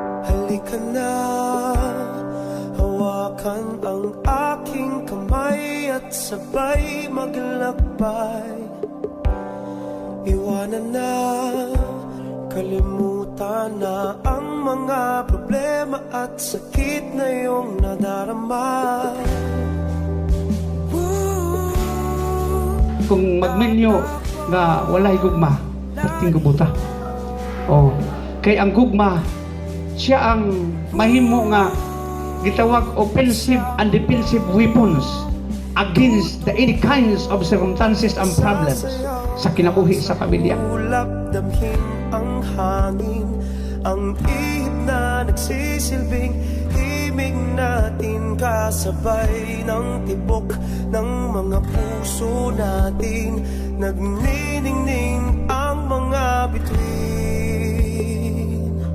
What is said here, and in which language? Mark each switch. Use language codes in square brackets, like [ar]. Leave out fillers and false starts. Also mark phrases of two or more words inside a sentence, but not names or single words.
[tl] Halika na, hawakan ang aking kamay at sabay maglakbay. Iwanan na, kalimutan na ang mga problema at sakit na iyong nadarama. [ceb] Kung magminyo nga walay gugma, ating gubuta. O, kay ang gugma, siya ang mahimo nga gitawag [en] offensive and defensive weapons against any kinds of circumstances and problems [ceb] sa kinabuhi sa pamilya. [tl] Ulap damhin ang hangin, ang ihip na nagsisilbing himig natin, kasabay ng tibok ng mga puso natin. Nagniningning ang mga bituin.